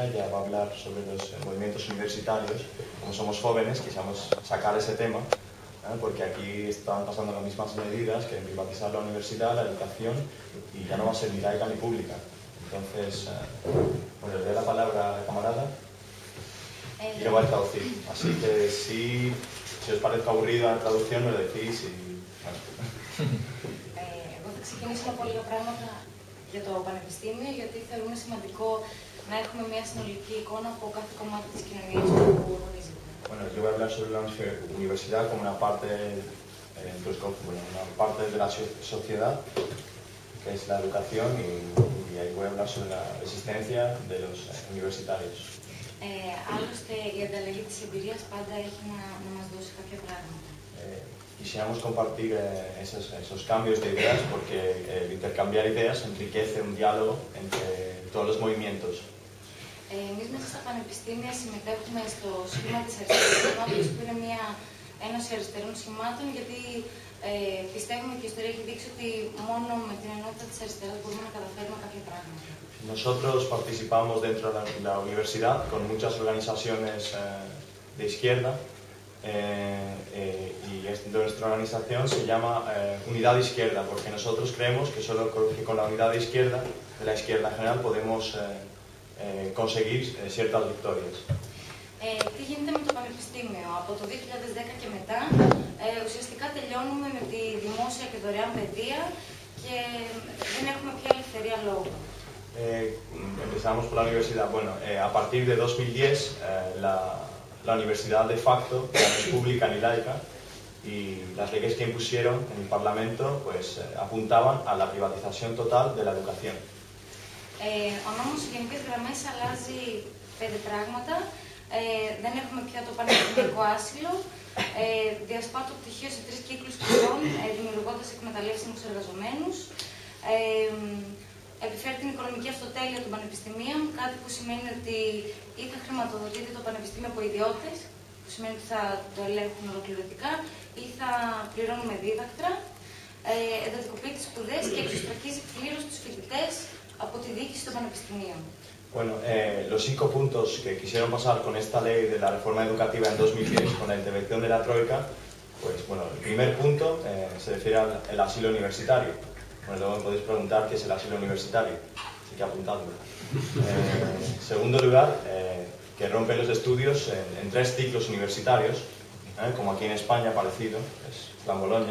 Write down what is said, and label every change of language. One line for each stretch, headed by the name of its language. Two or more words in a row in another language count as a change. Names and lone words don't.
Spanish: Ya va a hablar sobre los movimientos universitarios. Como somos jóvenes, quisiéramos sacar ese tema, porque aquí están pasando las mismas medidas, que privatizar la universidad, la educación, y ya no va a ser ni laica ni pública. Entonces, pues le doy la palabra a la camarada y lo voy a traducir. Así que si os parece aburrida la traducción, me lo decís y... Bueno.
Greek: Εγώ θα ξεκινήσω από λίγα πράγματα για το Πανεπιστήμιο, γιατί θεωρούμε σημαντικό να έχουμε μια συνολική εικόνα από κάθε κομμάτι της κοινωνίας που ορίζεται.
Spanish: Bueno, yo voy a hablar sobre la universidad como una parte de la sociedad, que es la educación, y ahí voy a hablar sobre la resistencia de los universitarios.
Greek: Άλλωστε, η ανταλλαγή της εμπειρίας πάντα έχει να μας δώσει κάποια πράγματα.
Spanish: Quisiéramos compartir esos cambios de ideas, porque el intercambiar ideas enriquece un diálogo entre todos los movimientos.
Greek: Εμείς μέσα στα πανεπιστήμια συμμετέχουμε στο σχήμα της αριστερής ενότητας, που είναι μια ένωση αριστερών σχημάτων, γιατί πιστεύουμε και η ιστορία έχει δείξει ότι μόνο με την ενότητα της αριστεράς μπορούμε να καταφέρουμε κάποια πράγματα.
Spanish: Nosotros participamos dentro de la universidad con muchas organizaciones de izquierda, y nuestra organización se llama Unidad de Izquierda, porque nosotros creemos que solo con la unidad de la izquierda general, podemos conseguir ciertas victorias.
Greek: Τι γίνεται με το Πανεπιστήμιο? Από το 2010 και μετά ουσιαστικά τελειώνουμε με τη δημόσια και δωρεάν παιδεία και δεν έχουμε πια ελευθερία λόγου.
Spanish: Empezamos por la universidad. Bueno, a partir de 2010 la universidad de facto ya no es pública ni laica, y las leyes que impusieron en el Parlamento pues apuntaban a la privatización total de la educación.
Greek: Ο νόμος σε γενικές γραμμές αλλάζει 5 πράγματα. Δεν έχουμε πια το πανεπιστημιακό άσυλο. Διασπά το πτυχίο σε 3 κύκλους σπουδών, δημιουργώντας εκμεταλλεύσιμους εργαζομένους. Επιφέρει την οικονομική αυτοτέλεια των πανεπιστημίων, κάτι που σημαίνει ότι ή θα χρηματοδοτείται το πανεπιστήμιο από ιδιώτες, που σημαίνει ότι θα το ελέγχουν ολοκληρωτικά, ή θα πληρώνουμε δίδακτρα. Εντατικοποιεί τις σπουδές και εξωστρακίζει πλήρως τους φοιτητές από τη διοίκηση των πανεπιστημίων.
Spanish: Bueno, los 5 puntos que quisieron pasar con esta ley de la reforma educativa en 2010, con la intervención de la Troika, pues bueno, el primer punto se refiere al asilo universitario. Bueno, luego me podéis preguntar qué es el asilo universitario, así que apuntadlo. Segundo lugar, que rompe los estudios en 3 ciclos universitarios, como aquí en España parecido, es Plan Bolonia.